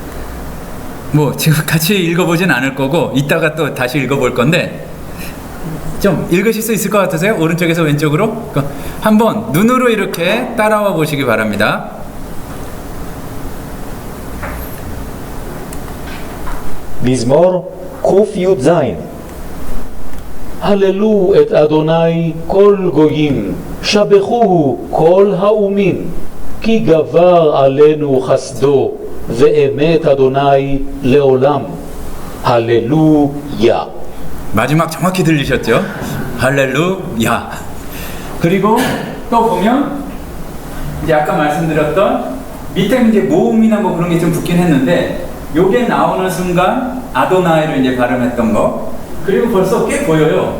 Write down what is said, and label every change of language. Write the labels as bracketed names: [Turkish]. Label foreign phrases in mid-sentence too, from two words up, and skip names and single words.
[Korean] 뭐 지금 같이 읽어보진 않을 거고 이따가 또 다시 읽어볼 건데 좀 읽으실 수 있을 것 같으세요? 오른쪽에서 왼쪽으로? 한번 눈으로 이렇게 따라와 보시기 바랍니다. [Hebrew] מזמור קי"ז הללו את אדוני כל גויים, שבחוהו כל האומים, כי גבר עלינו חסדו, ואמת אדוני לעולם. [Korean] 할렐루야. 마지막 정확히 들리셨죠? 할렐루야. 그리고 또 보면 이제 아까 말씀드렸던 밑에 이제 모음이나 뭐 그런 게 좀 붙긴 했는데 요게 나오는 순간 아도나이를 이제 발음했던 거 그리고 벌써 꽤 보여요.